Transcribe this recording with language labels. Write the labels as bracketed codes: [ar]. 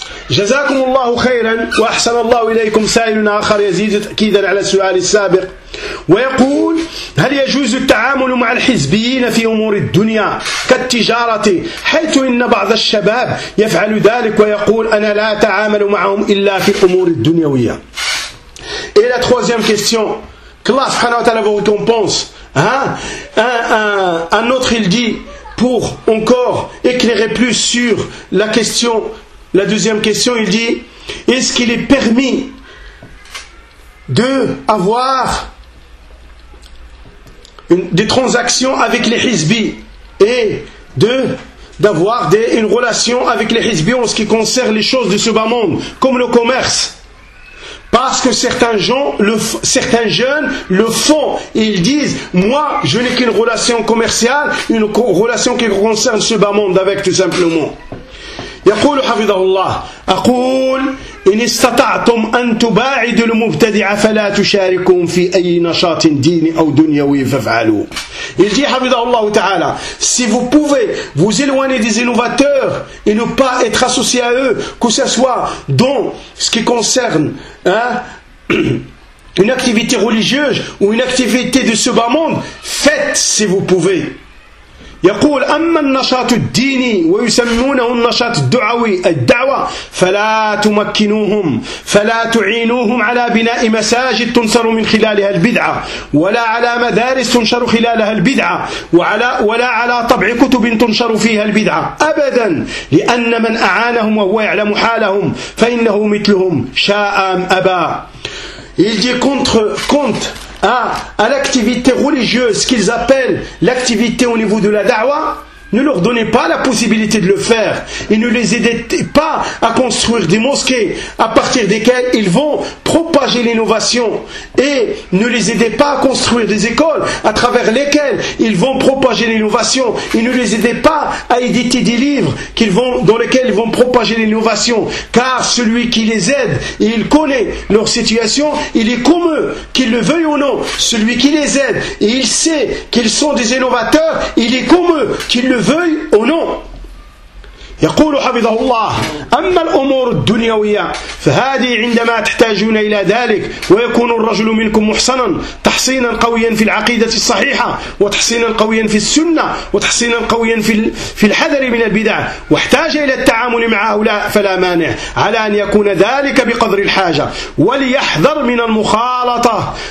[ar] جزاكم الله خيرا وأحسن الله إليكم سائل آخر يزيد تأكيدا على السؤال السابق ويقول هل يجوز التعامل مع الحزبيين في أمور الدنيا كالتجارة حيث إن بعض الشباب يفعل ذلك ويقول أنا لا أتعامل معهم إلا في أمور الدنيوية. [fr] Et la troisième question, qu'Allah subhanahu wa ta'ala vous récompense, hein? Un autre il dit pour encore éclairer plus sur la question. La deuxième question, il dit, est-ce qu'il est permis d'avoir des transactions avec les Hizbis et d'avoir une relation avec les Hizbis en ce qui concerne les choses de ce bas monde, comme le commerce? Parce que certains jeunes le font et ils disent, moi je n'ai qu'une relation commerciale, une relation qui concerne ce bas monde avec tout simplement. [ar] يقول حفظه الله أقول إن استطعتم أن تباعدوا المبتدع فلا تشاركهم في أي نشاط ديني أو دنيوي فافعلوا. [fr] Il dit [ar] حفظه الله تعالى, [fr] si vous pouvez vous éloigner des innovateurs et ne pas être associé à eux, que ce soit dans ce qui concerne, hein, une activité religieuse ou une activité de ce bas monde, faites si vous pouvez. [ar] يقول أما النشاط الديني ويسمونه النشاط الدعوي الدعوة فلا تمكنوهم فلا تعينوهم على بناء مساجد تنصر من خلالها البدعة ولا على مدارس تنشر خلالها البدعة ولا على طبع كتب تنشر فيها البدعة أبدا لأن من أعانهم وهو يعلم حالهم فإنه مثلهم شاء أم أبا. [fr] Il dit contre à l'activité religieuse qu'ils appellent l'activité au niveau de la da'wah, ne leur donnez pas la possibilité de le faire et ne les aidez pas à construire des mosquées à partir desquelles ils vont propager l'innovation et ne les aidez pas à construire des écoles à travers lesquelles ils vont propager l'innovation et ne les aidez pas à éditer des livres dans lesquels ils vont propager l'innovation car celui qui les aide et il connaît leur situation, il est comme eux, qu'ils le veuillent ou non, celui qui les aide et il sait qu'ils sont des innovateurs, il est comme eux, qu'ils le veuille ou non. [ar] يقول حفظه الله أما الأمور الدنيوية فهذه عندما تحتاجون إلى ذلك ويكون الرجل منكم محسنا تحصينا قويا في العقيدة الصحيحة وتحصينا قويا في السنة وتحصينا قويا في الحذر من البدع واحتاج إلى التعامل مع هؤلاء فلا مانع على أن يكون ذلك بقدر الحاجة وليحذر من المخالطة.